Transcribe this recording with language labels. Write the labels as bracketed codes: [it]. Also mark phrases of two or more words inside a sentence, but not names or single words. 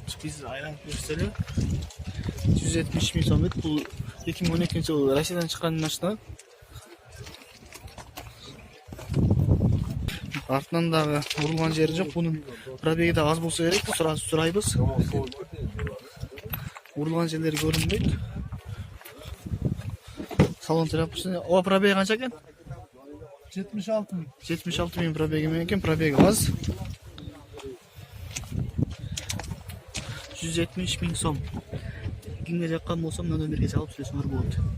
[kk] Біз айланып көрсетелі. 170 ming сом дейді. Бұл 2012 жыл Россиядан шыққан машина. Артынан дағы урылған жері жоқ. Бұның пробегі да аз болса керек. Сұрайбыз. [ky] Урулган жерлери көрүнбөйт. Салон тряпкасы. О, пробеги канча экен? 76 ming. 76 миң пробеги менен экен, пробеги аз. 170 миң сом. Кимге жаккан болсо мына номерге чалып сүйлөсөңөр болот.